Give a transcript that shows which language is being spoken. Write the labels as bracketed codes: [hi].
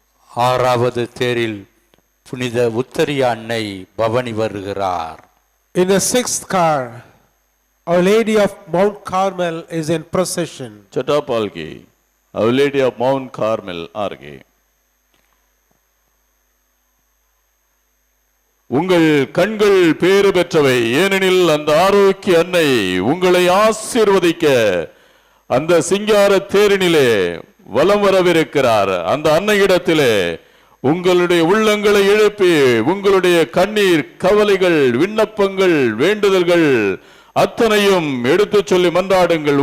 [ta] ஆறாவது தேரில் புனித உத்தரிய அன்னை பவனி வருகிறார். [en] In the sixth car, Our Lady of Mount Carmel is in procession. [hi] छठा पालकी Our Lady of Mount Carmel आगे. [ta] உங்கள் கண்கள் பேறு பெற்றவை, ஏனெனில் அந்த ஆரோக்கிய அன்னை உங்களை ஆசீர்வதிக்க அந்த சிங்கார தேரினிலே வலம் வரவிருக்கிறார். அந்த அன்னையிடத்திலே உங்களுடைய உள்ளங்களை எழுப்பி உங்களுடைய கண்ணீர், கவலைகள், விண்ணப்பங்கள், வேண்டுதல்கள் அத்தனையும் எடுத்து சொல்லி மன்றாடுங்கள்.